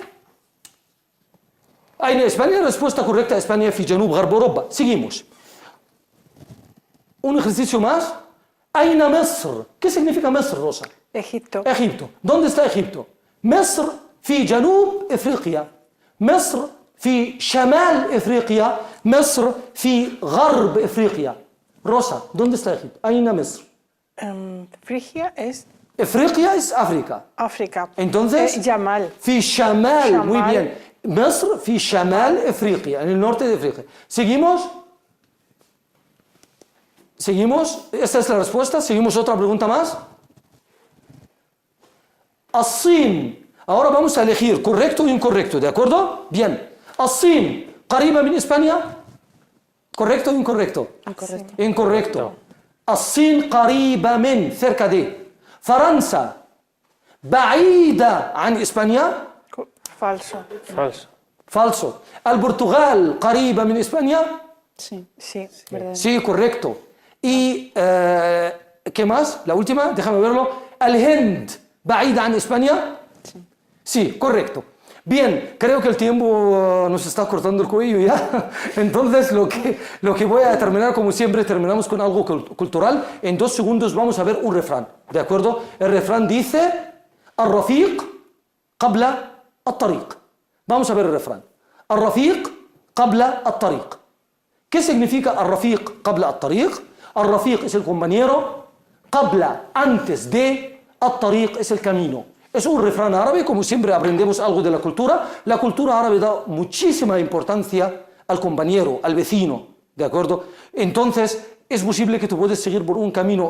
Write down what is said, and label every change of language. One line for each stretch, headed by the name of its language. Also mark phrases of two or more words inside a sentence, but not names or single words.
Arabic: أين إسبانيا?
Spanish: Respuesta correcta.
Arabic: España في جنوب غرب أوروبا.
Spanish: Seguimos. Un ejercicio más.
Arabic: أين مصر?
Spanish: ¿Qué significa مصر, Rosa? Egipto. Egipto. ¿Dónde está Egipto?
Arabic: مصر في جنوب إفريقيا. مصر في شمال إفريقيا. مصر في غرب إفريقيا.
Spanish: Rosa, ¿dónde está Egipto?
Arabic: أين مصر?
Spanish: Frigia es إفريقيا es África. África. Entonces, Yamal.
Arabic: في شمال. Muy شمال. bien. مصر في شمال إفريقيا,
Spanish: en el norte de África. ¿Seguimos? ¿Seguimos? Esta es la respuesta. ¿Seguimos otra pregunta más?
Arabic: الصين.
Spanish: Ahora vamos a elegir correcto o incorrecto, ¿de acuerdo? Bien.
Arabic: الصين قريبة من إسبانيا.
Spanish: ¿Correcto o incorrecto? Incorrecto. Incorrecto.
Arabic: الصين قريبة من,
Spanish: cerca de.
Arabic: فرنسا بعيدة عن إسبانيا.
Spanish: Falso. Falso. Falso. البرتغال قريبة من إسبانيا. Sí. Sí. Verdad. Sí, correcto. Y, ¿qué más? La última, déjame verlo.
Arabic: الهند بعيدة عن إسبانيا.
Spanish: Sí, correcto. Bien, creo que el tiempo nos está cortando el cuello ya. Entonces, lo que voy a terminar, como siempre, terminamos con algo cultural. En 2 segundos vamos a ver un refrán, ¿de acuerdo? El refrán dice:
Arabic: الرفيق قبل الطريق.
Spanish: Vamos a ver el refrán.
Arabic: الرفيق قبل الطريق.
Spanish: ¿Qué significa
Arabic: الرفيق قبل الطريق?
Spanish: الرفيق es el compañero. قبل, antes de. الطريق es el camino. Es un refrán árabe, como siempre aprendemos algo de la cultura. La cultura árabe da muchísima importancia al compañero, al vecino, ¿de acuerdo? Entonces, es posible que tú puedas seguir por un camino.